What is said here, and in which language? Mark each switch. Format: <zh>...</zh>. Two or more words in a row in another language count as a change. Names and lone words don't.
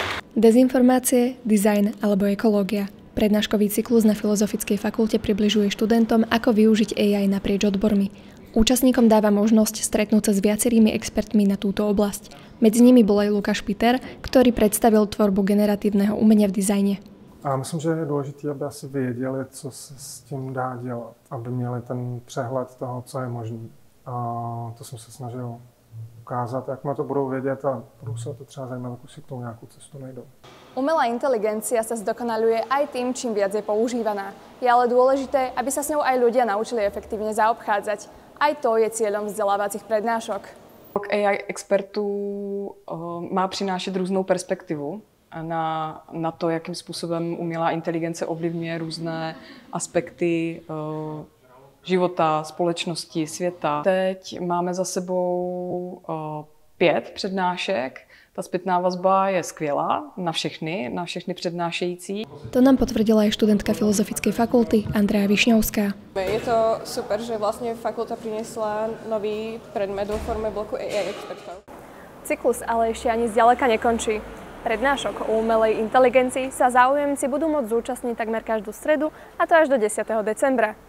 <sk>Dezinformácie, dizajn alebo ekológia. Prednáškový cyklus na Filozofickej fakulte približuje študentom, ako využiť AI naprieč odbormi. Účastníkom dáva možnosť stretnúť sa s viacerými expertmi na túto oblasť. Medzi nimi bol aj Lukáš Piter, ktorý predstavil tvorbu generatívneho umenia v dizajne.</sk> <cs>A myslím, že je důležité, aby asi věděli, co se s tím dá dělat, aby měli ten přehled toho, co je možné. A to jsem se snažil ukázat, jakmile to budou vědět a budou se to třeba zajímat, ako si k tomu nějakou cestu najdou.</cs> <sk>Umelá inteligencia sa zdokonaľuje aj tým, čím viac je používaná. Je ale dôležité, aby sa s ňou aj ľudia naučili efektívne zaobchádzať. Aj to je cieľom vzdelávacích prednášok.</sk> <cs>AI expertů má přinášet různou perspektivu na to, jakým způsobem umělá inteligence ovlivňuje různé aspekty života, společnosti, světa. Teď máme za sebou 5 přednášek. Ta zpětná vazba je skvělá na všechny přednášející.</cs> <sk>To nám potvrdila aj študentka Filozofickej fakulty Andrea Višňovská. Je to super, že vlastne fakulta priniesla nový predmet vo forme bloku AI expertov. Cyklus ale ešte ani zďaleka nekončí. Prednášok o umelej inteligencii sa záujemci budú môcť zúčastniť takmer každú stredu, a to až do 10.</sk>